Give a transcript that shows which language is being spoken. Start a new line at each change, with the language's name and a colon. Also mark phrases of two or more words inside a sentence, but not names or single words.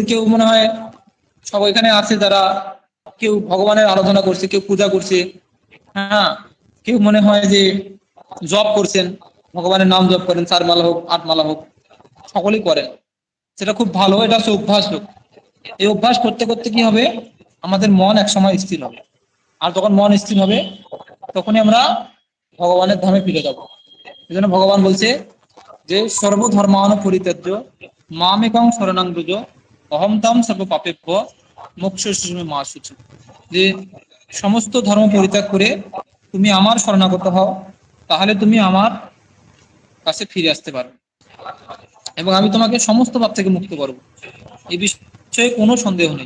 Bangla: কেউ মনে হয়, সব এখানে আছে যারা, কেউ ভগবানের আরাধনা করছে, কেউ পূজা করছে, হ্যাঁ কেউ মনে হয় যে জপ করছেন, ভগবানের নাম জপ করেন, 4 মালা হোক 8 মালা হোক, সকলেই করেন, সেটা খুব ভালো, এটা হচ্ছে অভ্যাস হোক। এই অভ্যাস করতে করতে কি হবে, আমাদের মন এক সময় স্থির হবে। আর যখন মন স্থির হবে, তখনই আমরা ভগবানের ধামে ফিরে যাব। এই জন্য ভগবান বলছে যে
Sanskrit: সর্বধর্মান পরিত্যাজ্য মামেকং শরণং ব্রজ অহম তাম সর্ব পাপেভ্য মোক্ষয়িষ্যামি মা শুচি,
Bangla: যে সমস্ত ধর্ম পরিত্যাগ করে তুমি আমার শরণাগত হও, তাহলে তুমি আমার কাছে ফিরে আসতে পারো, এবং আমি তোমাকে সমস্ত পাপ থেকে মুক্ত করবো। এই বিষয়ে কোনো সন্দেহ নেই।